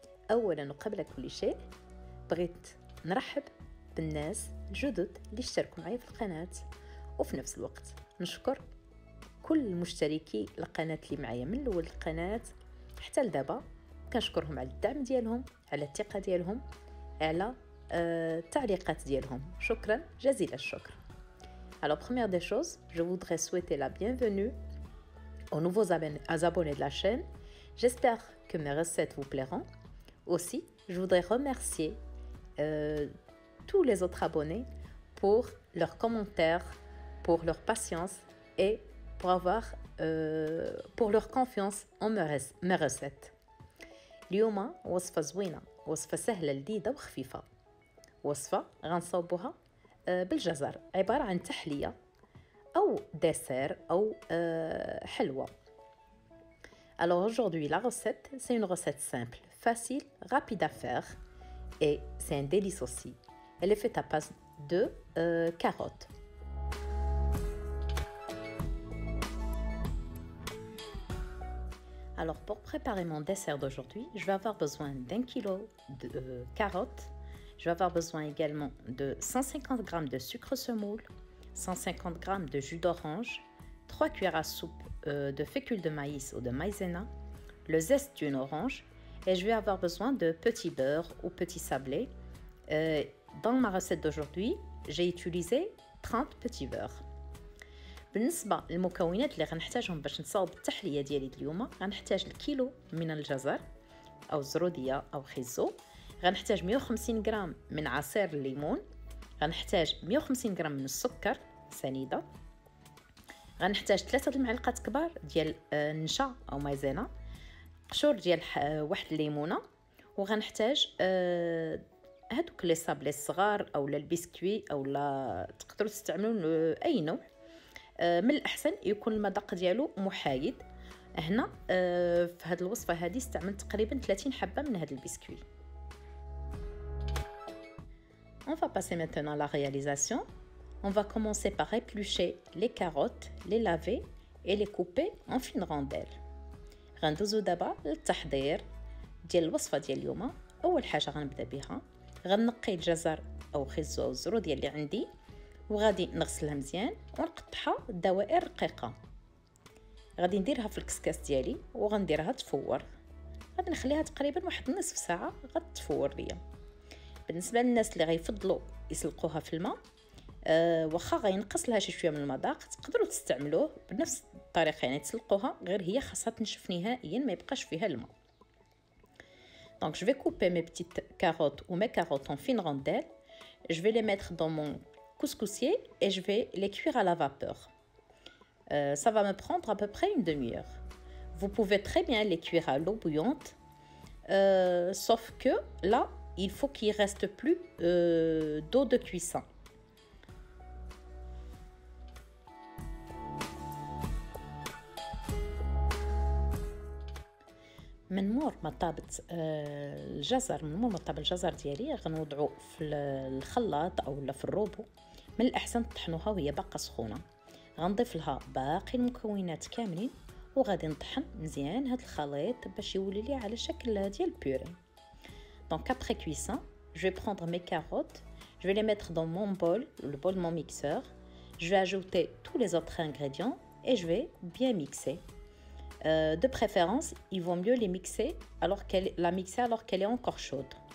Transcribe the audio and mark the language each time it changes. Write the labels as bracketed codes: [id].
[ar] أولا وقبل كل شيء بغيت نرحب بالناس الجدد اللي اشتركوا معي في القناة، وفي نفس الوقت نشكر كل مشتركي القناة اللي معايا من الأول القناة حتى لدابا. كنشكرهم على الدعم ديالهم، على الثقة ديالهم، على التعليقات ديالهم. شكرا جزيل الشكر. [fr] Alors première des choses, je voudrais souhaiter la bienvenue aux nouveaux abonnés de la chaîne. J'espère que mes recettes vous plairont. Aussi, je voudrais remercier tous les autres abonnés pour leurs commentaires, pour leur patience et pour leur confiance en mes recettes. [ar] اليوم وصفة زوينة، وصفة سهلة لذيذة وخفيفة. وصفة غنصاوبوها بالجزر، عبارة عن تحلية أو dessert أو حلوة. [fr] Alors aujourd'hui, la recette, c'est une recette simple, facile, rapide à faire et c'est un délice aussi. Elle est faite à base de carottes. Alors pour préparer mon dessert d'aujourd'hui, je vais avoir besoin d'1 kilo de carottes. Je vais avoir besoin également de 150 g de sucre semoule, 150 g de jus d'orange, 3 cuillères à soupe de fécule de maïs ou de maïzena, le zeste d'une orange, et je vais avoir besoin de petit beurre ou petit sablé. Dans ma recette d'aujourd'hui, j'ai utilisé 30 petits beurres. [ar] بالنسبة للمكونات اللي غنحتاجهم باش نصاوب التحلية ديالي اليوم، غنحتاج الكيلو من الجزر أو الزرودية أو خيزو، غنحتاج 150 غرام من عصير الليمون، غنحتاج 150 غرام من السكر سنيدة، غنحتاج 3 المعالق كبار ديال النشا او مايزينا، قشور ديال واحد الليمونه، وغنحتاج هادوك لي صابلي الصغار او البسكوي او لا تقدروا تستعملوا اي نوع. من الاحسن يكون المذاق ديالو محايد. هنا في هاد الوصفه هذه استعملت تقريبا 30 حبه من هاد البسكوي. [fr] On va passer maintenant à la réalisation. On va commencer par éplucher les carottes, les laver et les couper en fines rondelles. [ar] غندوزو دابا للتحضير ديال الوصفه ديال اليوم. اول حاجه غنبدا بها، غنقي الجزر او خيزو او الزروديه اللي عندي، وغادي نغسلها مزيان ونقطعها دوائر رقيقه. غادي نديرها في الكسكاس ديالي وغنديرها تفور. غادي نخليها تقريبا واحد نصف ساعه غتفور ليا. بالنسبه للناس اللي غيفضلوا يسلقوها في الماء، واخا غينقص لها شويه من المذاق، تقدروا تستعملوه بنفس الطريقه، يعني تسلقوها غير هي خاصها تنشف نهائيا، ما يبقاش فيها الماء. [fr] Donc je vais couper mes petites carottes ou mes carottes en fines rondelles. Je vais les mettre dans mon couscoussier et je vais les cuire à la vapeur. Ça va me prendre à peu près une demi-heure. Vous pouvez très bien les cuire à l'eau bouillante, sauf que là, il faut qu'il reste plus d'eau de cuisson. [ar] من مور ما طابت الجزر، من مور ما طاب الجزر ديالي، غنوضعو في الخلاط او في الروبو. من الاحسن تطحنوها وهي باقا سخونه. غنضيف لها باقي المكونات كاملين وغادي نطحن مزيان هذا الخليط باش يولي لي على شكل ديال بوري. [fr] Donc après cuisson, je vais prendre mes carottes, je vais les mettre dans mon bol, le bol de mon mixeur. Je vais ajouter tous les autres ingrédients et je vais bien mixer. De préférence, il vaut mieux les mixer alors qu'elle est encore chaude.